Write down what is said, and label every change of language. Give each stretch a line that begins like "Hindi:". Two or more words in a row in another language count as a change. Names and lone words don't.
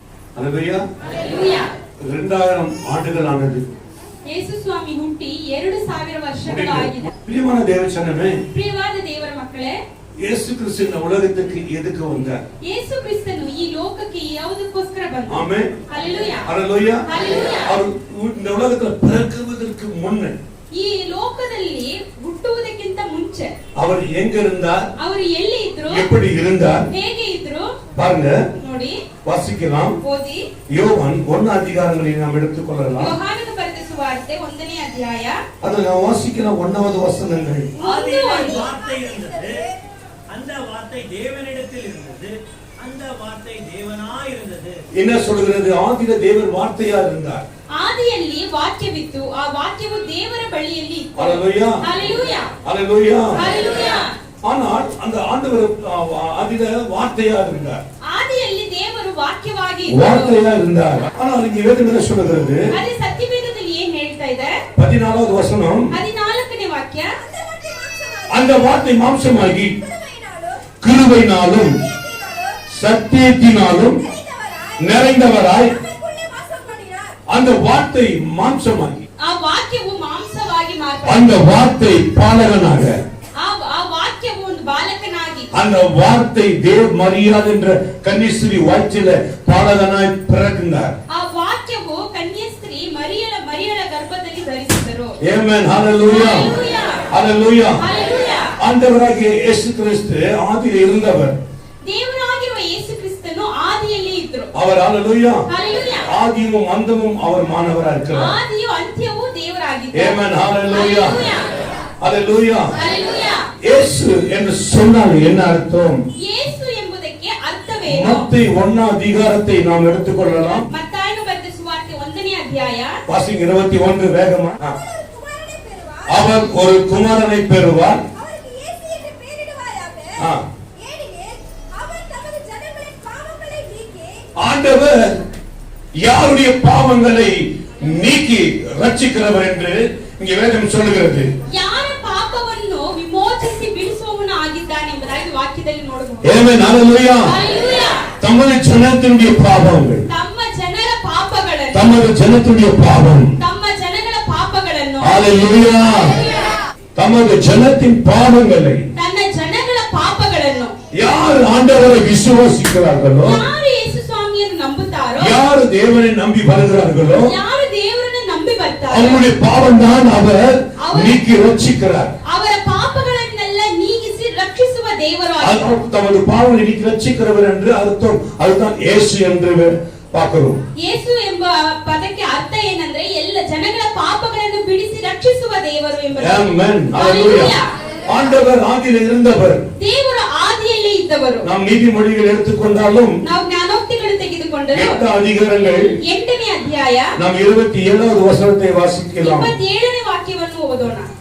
Tamil: அல்லேலூயா. 2000 ஆண்டுகள் ஆனது.
Kannada: ಯೇಸು ಸ್ವಾಮಿ ಹುಟ್ಟಿ 2000 ವರ್ಷಗಳಾಗಿದೆ. ಪ್ರಿಯವಾದ ದೇವಜನವೇ, ಪ್ರಿಯವಾದ ದೇವರ ಮಕ್ಕಳೇ,
Tamil: இயேசு கிறிஸ்தன உலகக்கெ எதக்கெ வந்தார?
Kannada: ಯೇಸು ಕ್ರಿಸ್ತನು ಈ ಲೋಕಕ್ಕೆ ಯಾವುದಕ್ಕೋಸ್ಕರ ಬಂದರು? ಆಮೆನ್. ಹಲ್ಲೆಲೂಯಾ. ಹಲ್ಲೆಲೂಯಾ. ಹಲ್ಲೆಲೂಯಾ.
Tamil: ಅವರು இந்த உலகத்துல பிறக்குவதற்கு முன்ன,
Kannada: ಈ ಲೋಕದಲ್ಲಿ ಹುಟ್ಟುವುದಕ್ಕಿಂತ ಮುಂಚೆ
Tamil: அவர் எங்க இருந்தார்?
Kannada: ಅವರು ಎಲ್ಲಿ ಇದ್ರು?
Tamil: எப்படி இருந்தார்?
Kannada: ಹೇಗೆ ಇದ್ರು?
Tamil: பாருங்க,
Kannada: ನೋಡಿ,
Tamil: வாசிக்கலாம்.
Kannada: ಓದಿ.
Tamil: யோவான் 1 அதிகாரங்களை நாம் எடுத்துக்கொள்ளலாம்.
Kannada: யோಹಾನನ ಬರೆದ ಸುವಾರ್ತೆ 1ನೇ ಅಧ್ಯಾಯ.
Tamil: அதில் நாம் வாசிக்கலாம் 1வது வசனங்கள். ஆதியிலே வார்த்தை இருந்தது, அந்த வார்த்தை தேவனிடத்தில் இருந்தது, அந்த வார்த்தை தேவனாய் இருந்தது. என்ன சொல்கிறது? ஆதியிலே தேவன் வார்த்தையா இருந்தார்.
Kannada: ಆದಿಯಲ್ಲಿ ವಾಕ್ಯವಿತ್ತು, ಆ ವಾಕ್ಯವು ದೇವರ ಬಳಿಯಲ್ಲಿ ಇತ್ತು.
Tamil: ஹல்லேலூயா.
Kannada: ಹಲ್ಲೆಲೂಯಾ.
Tamil: ஹல்லேலூயா.
Kannada: ಹಲ್ಲೆಲೂಯಾ.
Tamil: ஆனால் அந்த ஆண்டவர் ஆதியிலே வார்த்தையா இருந்தார்.
Kannada: ಆದಿಯಲ್ಲಿ ದೇವರು ವಾಕ್ಯವಾಗಿ ಇದ್ದರು.
Tamil: வார்த்தையா இருந்தார். ஆனால் இங்கே வேதம் என்ன சொல்கிறது?
Kannada: ಅದೇ ಸತ್ಯವೇದದಲ್ಲಿ ಏನು ಹೇಳ್ತಾ ಇದೆ?
Tamil: 14வது வசனம்,
Kannada: 14ನೇ ವಾಕ್ಯ,
Tamil: அந்த வார்த்தை மாம்சமாகி கிருபையினாலும் சத்தியத்தினாலும் நிறைந்தவராய் அந்த வார்த்தை மாம்சமாகி,
Kannada: ಆ ವಾಕ್ಯವು ಮಾಂಸವಾಗಿ
Tamil: அந்த வார்த்தை பாலகனாக,
Kannada: ಆ ವಾಕ್ಯವು ಒಂದು ಬಾಲಕನಾಗಿ,
Tamil: அந்த வார்த்தை தேவ மரியாதை என்ற கன்னிஸ்திரி வயிற்றில பாலகனாய் பிறந்தார்.
Kannada: ಆ ವಾಕ್ಯವು ಕನ್ಯಾಸ್ತ್ರೀ ಮರಿಯಳ ಗರ್ಭದಲ್ಲಿ ಧರಿಸಿದರು. ಆಮೆನ್.
Tamil: ஹல்லேலூயா. ஹல்லேலூயா.
Kannada: ಹಲ್ಲೆಲೂಯಾ.
Tamil: ஆண்டவராகிய இயேசு கிறிஸ்து ஆதியில் இருந்தவர்.
Kannada: ದೇವರಾಗಿರುವ ಯೇಸು ಕ್ರಿಸ್ತನು ಆದಿಯಲ್ಲಿ ಇದ್ರು.
Tamil: அவர் ஹல்லேலூயா.
Kannada: ಹಲ್ಲೆಲೂಯಾ.
Tamil: ஆதியும் அந்தமும் அவர் மானவராக இருக்கிறார்.
Kannada: ಆದಿಯು ಅಂತ್ಯವೂ ದೇವರಾಗಿದ್ದಾರೆ.
Tamil: ஆமென். ஹல்லேலூயா. ஹல்லேலூயா.
Kannada: ಹಲ್ಲೆಲೂಯಾ.
Tamil: இயேசு என்று சொன்னால் என்ன அர்த்தம்?
Kannada: ಯೇಸು ಎಂಬುದಕ್ಕೆ ಅರ್ಥವೇನು?
Tamil: மத்தேயு 1 அதிகாரத்தை நாம் எடுத்துக்கொள்ளலாம்.
Kannada: ಮತ್ತಾಯನ ಬರೆದ ಸುವಾರ್ತೆ 1ನೇ ಅಧ್ಯಾಯ.
Tamil: வாசிங்க 21 வேகமா. அவர் ஒரு குமாரனை பெறுவார். ஆண்டவர் யாருடைய பாவங்களை நீக்கி ரட்சிக்கிறவர் என்று இங்கே வேதம் சொல்லுகிறது.
Kannada: ಯಾರ ಪಾಪವನ್ನು ವಿಮೋಚಿಸಿ ಬಿಡಿಸುವವನು ಆಗಿದ್ದಾನೆ ಎಂಬುದಾಗಿ ವಾಕ್ಯದಲ್ಲಿ ನೋಡಬಹುದು. ಆಮೆನ್. ಹಲ್ಲೇಲೂಯಾ. ಹಲ್ಲೆಲೂಯಾ.
Tamil: தமது ஜனத்தினுடைய பாவங்கள்,
Kannada: ತಮ್ಮ ಜನರ ಪಾಪಗಳನ್ನು,
Tamil: தமது ஜனத்தினுடைய பாவம்,
Kannada: ತಮ್ಮ ಜನಗಳ ಪಾಪಗಳನ್ನು,
Tamil: ஹல்லேலூயா, தமது ஜனத்தின் பாவங்களை,
Kannada: ತನ್ನ ಜನಗಳ ಪಾಪಗಳನ್ನು
Tamil: யார் ஆண்டவரை விசுவாசிக்கிறார்களோ,
Kannada: ಯಾರು ಯೇಸು ಸ್ವಾಮಿಯನ್ನು ನಂಬುತ್ತಾರೋ,
Tamil: யார் தேவனை நம்பி வருகிறார்களோ,
Kannada: ಯಾರು ದೇವರನ್ನು ನಂಬಿ ಬರ್ತಾರೋ,
Tamil: அவருடைய பாவம் தான் அவர் நீக்கி ரட்சிக்கிறார்.
Kannada: ಅವರ ಪಾಪಗಳನ್ನೆಲ್ಲ ನೀಗಿಸಿ ರಕ್ಷಿಸುವ ದೇವರು.
Tamil: தமது பாவங்களை நீக்கி ரட்சிக்கிறவர் என்று அர்த்தம். அதுதான் இயேசு என்று பார்க்கிறோம்.
Kannada: ಯೇಸು ಎಂಬ ಪದಕ್ಕೆ ಅರ್ಥ ಏನಂದ್ರೆ ಎಲ್ಲ ಜನಗಳ ಪಾಪಗಳನ್ನು ಬಿಡಿಸಿ ರಕ್ಷಿಸುವ ದೇವರು ಎಂಬುದು. ಆಮೆನ್. ಹಲ್ಲೇಲೂಯಾ.
Tamil: ஆண்டவர் ஆதியில் இருந்தவர்.
Kannada: ದೇವರು ಆದಿಯಲ್ಲಿ ಇದ್ದವರು.
Tamil: நாம் நீதிமொழிகள் எடுத்துக்கொண்டாலும்,
Kannada: ನಾವು ಜ್ಞಾನೋಕ್ತಿಗಳು ತೆಗೆದುಕೊಂಡರೂ
Tamil: 8 அதிகாரங்கள்
Kannada: 8ನೇ ಅಧ್ಯಾಯ
Tamil: நாம் 27வது வசனத்தை வாசிக்கலாம்.
Kannada: 27ನೇ ವಾಕ್ಯವನ್ನು ಓದೋಣ.